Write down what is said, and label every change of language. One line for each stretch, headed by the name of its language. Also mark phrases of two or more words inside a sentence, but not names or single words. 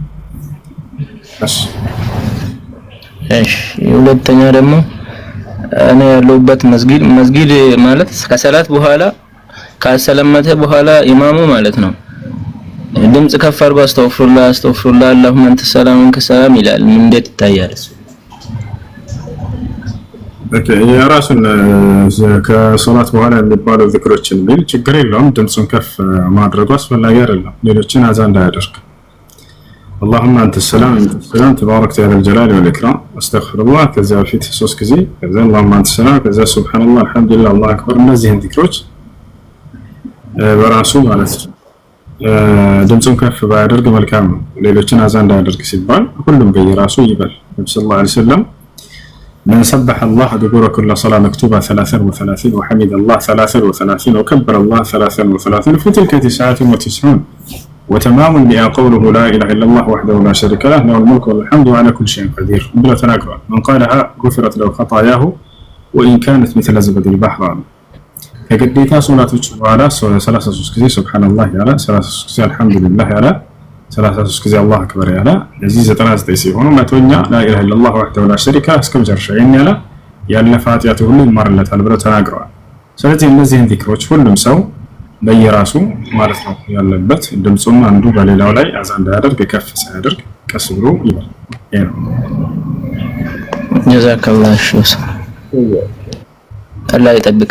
Amharic: እሺ ሁለተኛ ደግሞ እኔ ያለሁበት መስጊድ ማለት ከሰላት በኋላ ካሰለመተ በኋላ ኢማሙ ማለት ነው ድምጽ ከፍ አድርጎ
Arabic: أستغفر الله اللهم أنت السلام ومنك السلام
Amharic: ይላል። እንዴት ይታያል? የራሱን ከሶላት በኋላ የሚባለው ዝክሮችን ቢል ችግር የለውም። ድምፁን ከፍ ማድረጉ አስፈላጊ አይደለም፣ ሌሎችን አዛ እንዳያደርግ።
Arabic: اللهم انت السلام انت السلام تبارك يا ذا الجلال والاكرام استغفر الله
Amharic: ከዛ በፊት 3 ጊዜ ከዛ
Arabic: اللهم انت السلام
Amharic: ከዛ
Arabic: سبحان الله الحمد لله الله اكبر።
Amharic: እነዚህን ዚክሮች በራሱ ማለት ድምፁን ከፍ ባያደርግ መልካም ነው። ሌሎችን አዛ እንዳያደርግ ሲባል ሁሉም በየራሱ ይበል። ነብዩ
Arabic: صلى الله عليه وسلم من سبح الله دبر كل صلاة مكتوبة 33 وحمد الله 33 وكبر الله 33 فتلك 99 وتمام بها قوله لا إله إلا الله وحده لا شريك له له الملك والحمد وعلى كل شيء قدير بلا تناقض. من قالها غفرت له خطاياه وإن كانت مثل زبد البحر. كقديتا صلاة وعلى
Amharic: 33 ጊዜ
Arabic: سبحان الله
Amharic: ያለ 33 ጊዜ
Arabic: الحمد لله
Amharic: ያለ 33 ጊዜ
Arabic: الله أكبر
Amharic: ያለ እዚህ 99 ሲሆኑ መቶኛ
Arabic: لا إله إلا الله وحده لا شريك له
Amharic: እስከ መጨረሻው ያለ ያለፈ ኃጢአቱ ሁሉ ይማርለታል ብለው ተናግረዋል። ስለዚህ እነዚህን ዚክሮች ሁሉም ሰው በየራሱ ማለት ነው ያለበት። ድምጹን አንዱ በሌላው ላይ አዛ እንዳያደርግ ከፍ ሳያደርግ ቀስ ብሎ ይበል። ይሄ ነው።
Arabic: جزاك الله شيخ
Amharic: አላህ ይጠብቅ።